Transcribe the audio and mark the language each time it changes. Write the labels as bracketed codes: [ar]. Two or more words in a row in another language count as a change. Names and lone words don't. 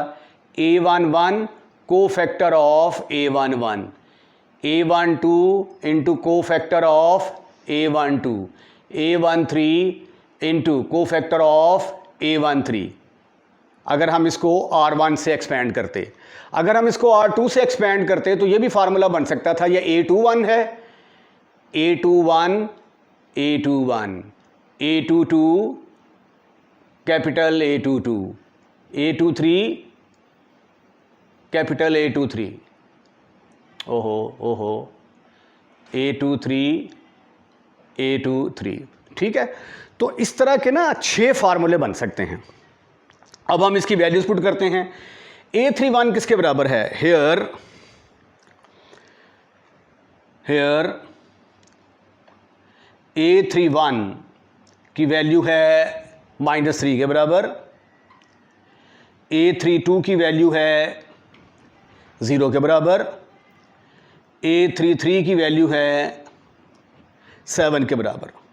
[hi] A11 [en] co factor of [hi] A11, A12 [en] into co factor of [hi] A12, A13 [en] into co factor of [hi] A13। अगर हम इसको R1 से एक्सपेंड करते, अगर हम इसको R2 से एक्सपेंड करते तो ये भी फार्मूला बन सकता था। ये A21 है, A21 A21 A22 कैपिटल A22 A23 कैपिटल A23, ओहो A23 A23। ठीक है, तो इस तरह के ना 6 फार्मूले बन सकते हैं। अब हम इसकी वैल्यूज पुट करते हैं। A31 किसके बराबर है? हेयर A31 की वैल्यू है -3 के बराबर, A32 की वैल्यू है 0 के बराबर, A33 की वैल्यू है 7 के बराबर।